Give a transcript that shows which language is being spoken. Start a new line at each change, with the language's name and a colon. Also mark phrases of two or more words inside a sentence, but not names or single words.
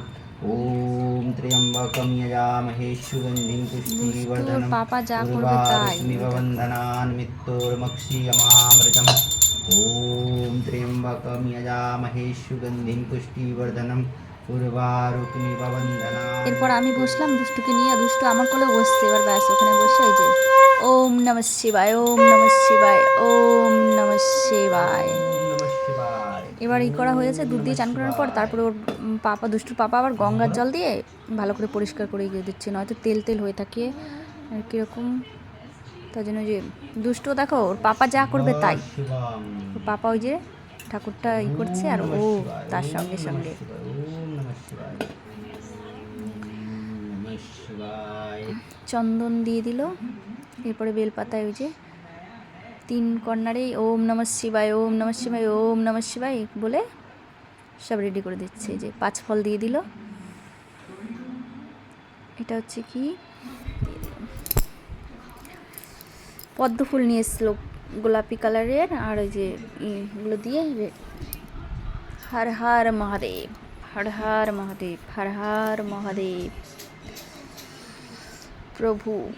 Sanskrit: ओम त्र्यंबकं यजामहे सुगंधिं पुष्टिवर्धनम् उर्वारुकमिव बन्धनान् मृत्युर्मुक्षीयमामृतम्। ओम त्र्यंबकं यजामहे सुगंधिं पुष्टिवर्धनम् उर्वारुकमिव बन्धनान्।
Bangla: এরপর আমি বসলাম দুষ্টুকে নিয়ে, দুষ্টু আমার কোলে বসছে। এবার ব্যাস ওখানে বসে ওই যে
Sanskrit: ওম নমঃ শিবায়, ওম নমঃ শিবায়, ওম নমঃ শিবায়।
Bangla: এবার এই করা হয়েছে, দুধ দিয়ে চান করার পর তারপরে ওর দুষ্টুর পাপা আবার গঙ্গার জল দিয়ে ভালো করে পরিষ্কার করে গিয়ে দিচ্ছে, নয়তো তেল হয়ে থাকে আর কীরকম। তার জন্য যে দুষ্টু দেখো ওর পাপা যা করবে তাই, ওর পাপা ওই যে ঠাকুরটা করছে আর ও তার সঙ্গে সঙ্গে। চন্দন দিয়ে দিল, এরপরে বেলপাতায় ওই যে 3 কর্নারেই
Sanskrit: ওম নমঃ শিবায়, ওম নমঃ শিবায়, ওম নমঃ শিবায়
Bangla: বলে সব রেডি করে দিচ্ছে। যে 5 ফল দিয়ে দিল। এটা হচ্ছে কি পদ্ম ফুল নিয়ে এসেছিল গোলাপি কালারের, আর ওই যে এগুলো দিয়ে
Sanskrit: হর হর মহাদেব, হর হর মহাদেব, হর হর মহাদেব প্রভু।